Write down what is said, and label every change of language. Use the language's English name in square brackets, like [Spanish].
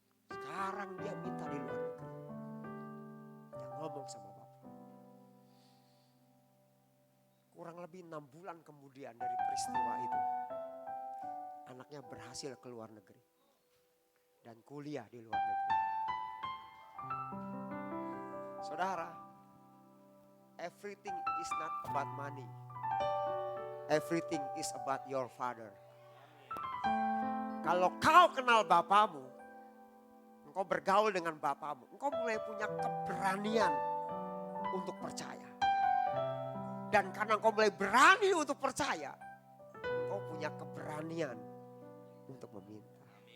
[Indonesian] Sekarang dia minta di luar negeri." Dia ngomong sama bapak. Kurang lebih 6 bulan kemudian dari peristiwa itu, anaknya berhasil ke luar negeri dan kuliah di luar negeri. [English] Saudara, everything is not about money. Everything is about your father. [Indonesian] Kalau kau kenal Bapamu, engkau bergaul dengan Bapamu, engkau mulai punya keberanian untuk percaya. Dan karena engkau mulai berani untuk percaya, engkau punya keberanian untuk meminta.